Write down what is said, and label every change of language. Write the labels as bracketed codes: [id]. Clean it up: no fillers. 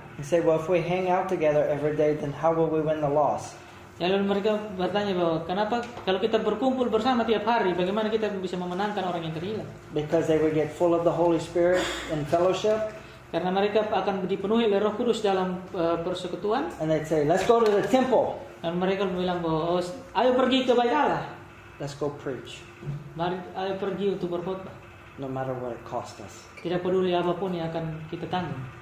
[en] They say, well, if we hang out together every day, then how will we win the loss? [id] Lalu mereka bertanya bahwa kenapa kalau kita berkumpul bersama tiap hari, bagaimana kita bisa memenangkan orang yang terhilang? [en] Because they would get full of the Holy Spirit in fellowship. [id] Karena mereka akan dipenuhi oleh Roh Kudus dalam persekutuan. [en] And they'd say, let's go to the temple. [id] Dan mereka bilang bahwa ayo pergi ke bait Allah. [en] Let's go preach. [id] Mari ayo pergi untuk berkhotbah. [en] No matter what it cost us. [id] Tidak peduli apapun yang akan kita tanggung.